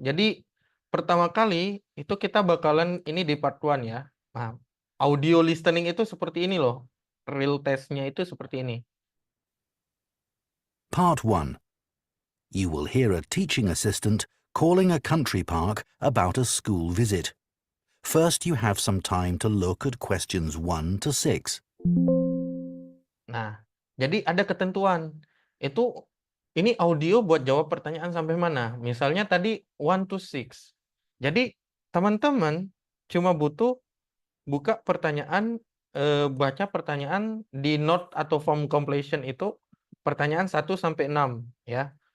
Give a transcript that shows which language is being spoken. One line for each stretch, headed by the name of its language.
Indonesian: Jadi pertama kali itu kita bakalan ini di part 1 ya. Nah, audio listening itu seperti ini loh. Real test-nya itu seperti ini. Part 1.
English: You will hear a teaching assistant calling a country park about a school visit. First, you have some time to look at questions 1 to 6.
Indonesian: Nah, jadi ada ketentuan. Itu ini audio buat jawab pertanyaan sampai mana? Misalnya tadi 1 to 6. Jadi teman-teman cuma butuh buka pertanyaan, baca pertanyaan di note atau form completion itu pertanyaan 1 sampai 6 ya.